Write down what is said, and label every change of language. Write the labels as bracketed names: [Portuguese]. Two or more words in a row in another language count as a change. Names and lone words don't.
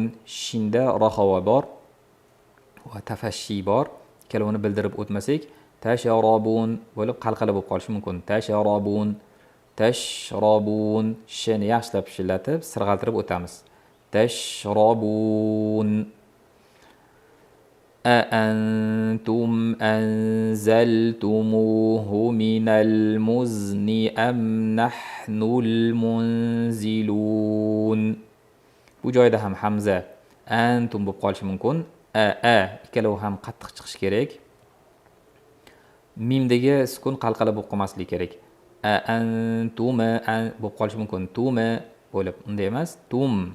[Uzbek] Shinda raxova bor va tafashshi bor. Kalovini bildirib o'tmasak, tashrabun bo'lib qalqala bo'lib qolishi mumkin. [Arabic] تشربون، تشربون. [Uzbek] Shni yaxshilab shillatib, sirg'altirib o'tamiz. [Arabic] تشربون. أأنتم أنزلتموه من المزن أم نحن المنزلون. [Uzbek] Bu joyda ham hamza antum bo'lib qolishi mumkin. Ikkalovi ham qattiq chiqishi kerak. Mimdagi sukun qalqala bo'lib qolmasligi kerak. Antum bo'lib qolishi mumkin. Tuma bo'lib, unday emas. Tum.